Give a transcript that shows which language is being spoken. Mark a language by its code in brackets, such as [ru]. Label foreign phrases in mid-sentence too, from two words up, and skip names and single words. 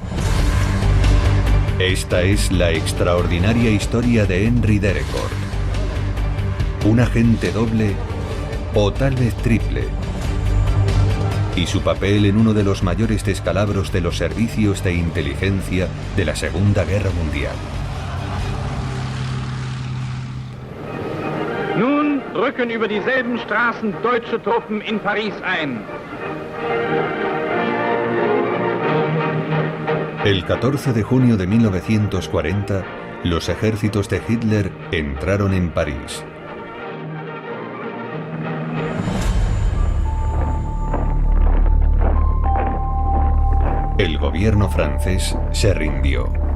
[es] Esta es la extraordinaria historia de Henry Derecord. Un agente doble o tal vez triple. Y su papel en uno de los mayores descalabros de los servicios de inteligencia de la Segunda Guerra Mundial. [de] Nun rücken über dieselben Straßen deutsche Truppen in Paris ein. [es] El 14 de junio de 1940, los ejércitos de Hitler entraron en París. El gobierno francés se rindió.